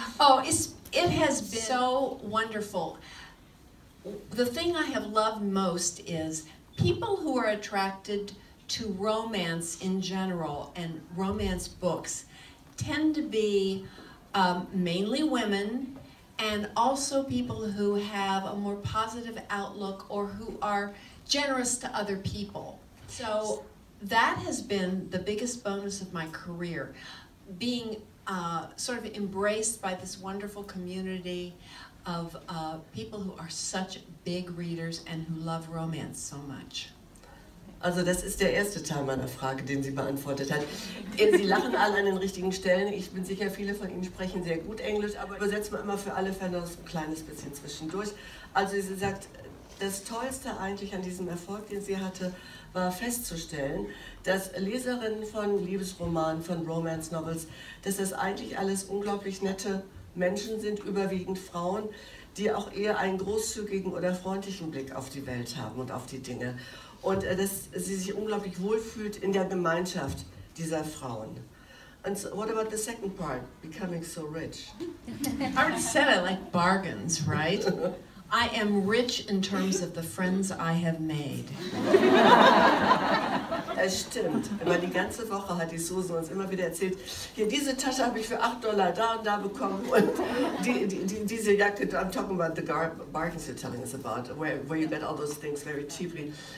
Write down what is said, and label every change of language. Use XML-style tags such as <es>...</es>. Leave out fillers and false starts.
<en>Oh, it has been so wonderful. The thing I have loved most is people who are attracted to romance in general and romance books tend to be mainly women, and also people who have a more positive outlook or who are generous to other people. So that has been the biggest bonus of my career, being sort of embraced by this wonderful community of people who are such big readers and who love romance so much.</en> <de>Also das ist der erste Teil meiner Frage, den sie beantwortet hat. Sie lachen alle an den richtigen Stellen. Ich bin sicher, viele von Ihnen sprechen sehr gut Englisch, aber übersetzt man immer für alle Fälle ein kleines bisschen zwischendurch. Also sie sagt, das Tollste eigentlich an diesem Erfolg, den sie hatte, war festzustellen, dass Leserinnen von Liebesromanen, von Romance Novels, dass das eigentlich alles unglaublich nette Menschen sind, überwiegend Frauen, die auch eher einen großzügigen oder freundlichen Blick auf die Welt haben und auf die Dinge. Und dass sie sich unglaublich wohlfühlt in der Gemeinschaft dieser Frauen.</de> <en>And so, what about the second part, becoming so rich? I already said I like bargains, right? I am rich in terms of the friends I have made.</en> <de>Es stimmt. Immer die ganze Woche hat die Susan uns immer wieder erzählt, hier, diese Tasche habe ich für $8 da und da bekommen und diese Jacke,</de> <en>I'm talking about the bargains you're telling us about, where you get all those things very cheaply.</en>